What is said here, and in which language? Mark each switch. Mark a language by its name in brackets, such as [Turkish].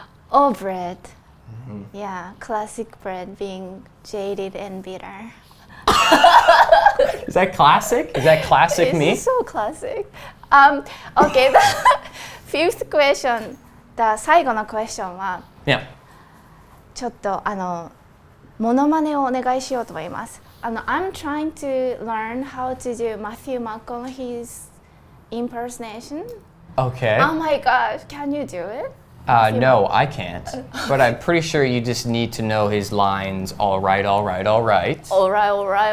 [English] Oh, Brett. Yeah, classic Brett being jaded and bitter. Is that classic? Is that classic me? It's so classic. Okay, the 5th question. [Japanese] The 最後の question は [English] Yeah. [Japanese] ちょっとモノマネをお願いしようと思います。 [English] I'm trying to learn how to do Matthew McConaughey's impersonation. Okay. Oh my gosh, can you do it? No, I can't. But I'm pretty sure you just need to know his lines. All right, all right, all right. Alright, alright,